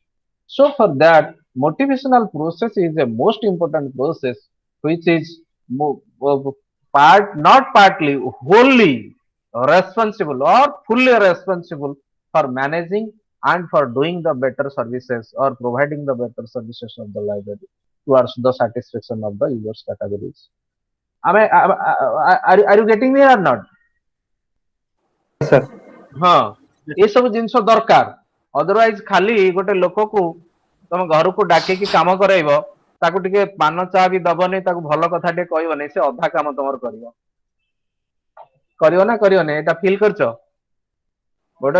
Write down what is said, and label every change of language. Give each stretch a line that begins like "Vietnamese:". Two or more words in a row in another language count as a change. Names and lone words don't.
English: So for that, motivational process is a most important process, which is not partly, wholly responsible or fully responsible for managing and for doing the better services or providing the better services of the library towards the satisfaction of the users categories. Are you getting me or not? sir.
Odia: ହଁ, ଏସବୁ ଜିନିଷ ଦରକାର। ଅଦରୱାଇଜ ଖାଲି ଗୋଟେ ଲୋକକୁ ତମ ଘରକୁ ଡାକିକି କାମ କରାଇବ, ତାକୁ ଟିକେ ପାନ ଚା ବି ଦବନି, ତାକୁ ଭଲ କଥା ଟିକେ କହିବନି, ସେ ଅଧା କାମ ତମର କରିବ। କରିବ ନା କରିବନି? ଏଇଟା ଫିଲ୍ କରିଛ? ଗୋଟେ